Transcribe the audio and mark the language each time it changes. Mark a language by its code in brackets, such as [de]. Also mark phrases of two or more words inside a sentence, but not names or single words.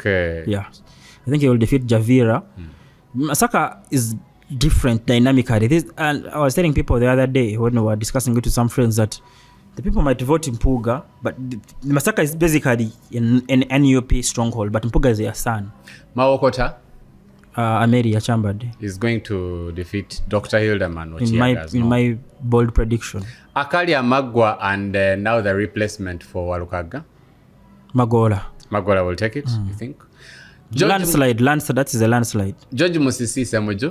[en] I think he will defeat Javira. Masaka is different dynamically. And I was telling people the other day when we were discussing it with some friends that the people might vote Mpuga, but Masaka is basically an NUP stronghold, but Mpuga is their son. Mawokota? Ameri Achambade is going to defeat Dr. Hildeman in my bold prediction. Akalia Magwa and now the replacement for Walukaga? Magola will take it, you think? Landslide, that is a landslide. George Musisi Semojo?